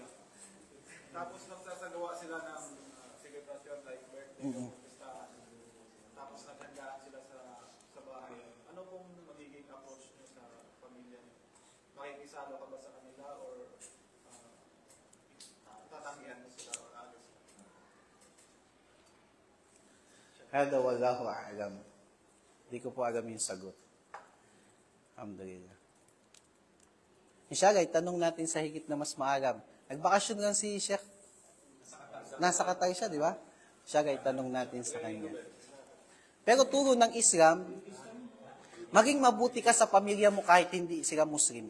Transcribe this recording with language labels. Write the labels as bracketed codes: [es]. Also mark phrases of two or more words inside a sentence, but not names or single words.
[tl] Tapos nagsasagawa sila ng celebration like birthday o pistahan. Tapos naghandaan sila sa bahay. Ano pong magiging approach nyo sa pamilya nyo? Makikisalo ka ba sa kanila or tatanggihan mo sila or alis ka? [ar] هذا والله أعلم. [tl] Hindi ko po alam yung sagot. Alhamdulillah. Inshallah, itanong natin sa higit na mas maalam. Nagbakasyon lang si Sheikh. Nasa Qatar siya, di ba? Inshallah, itanong natin sa kanya. Pero turo ng Islam, maging mabuti ka sa pamilya mo kahit hindi sila Muslim.